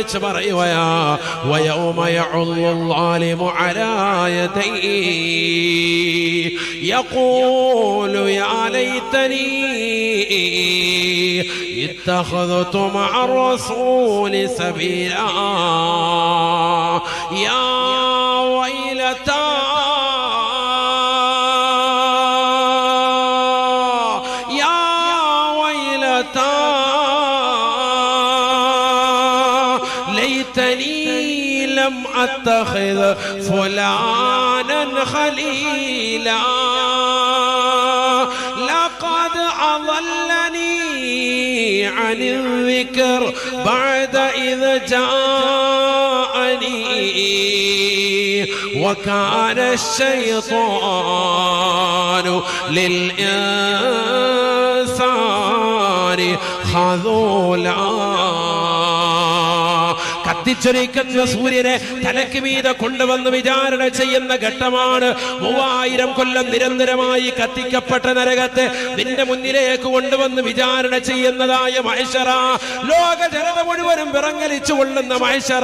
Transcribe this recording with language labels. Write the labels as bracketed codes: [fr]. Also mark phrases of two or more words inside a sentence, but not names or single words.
[ar] ويوم يعض الظالم على يديه يقول يا ليتني اتخذت مع الرسول سبيلا يا ويلتى أتخذ فلانا خليلا لقد أضلني عن الذكر بعد إذ جاءني وكان الشيطان للإنسان خذولا. [ml] കത്തിച്ചൊരിക്കുന്ന സൂര്യനെ തലക്ക് മീതെ കൊണ്ടുവന്ന് വിചാരണ ചെയ്യുന്ന ഘട്ടമാണ്. 3000 കൊല്ലം നിരന്തരമായി കത്തിക്കപ്പെട്ട നരകത്തെ നിന്റെ മുന്നിലേക്ക് കൊണ്ടുവന്ന് വിചാരണ ചെയ്യുന്നതായ മഹ്ശറ, ലോക ജനത മുഴുവനും വിറങ്ങലിച്ചു കൊള്ളുന്ന മഹ്ശറ.